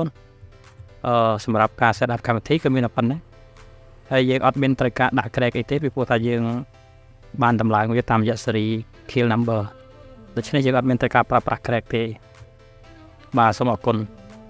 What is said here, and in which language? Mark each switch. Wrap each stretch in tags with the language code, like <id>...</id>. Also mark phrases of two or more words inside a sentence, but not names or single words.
<km>សម្រាប់ការ</km> <en>set up</en> <km>កម្មវិធីគឺមានតែប៉ុណ្ណេះហើយយើងអត់មានត្រូវការដាក់ crack អីទេពីព្រោះថាយើងបានតម្លើងវាតាមរយៈ</km> <en>series kill number</en> <km>ដូច្នេះយើងអត់មានត្រូវការប្រើប្រាស់ crack ទេបាទសូមអរគុណ</km>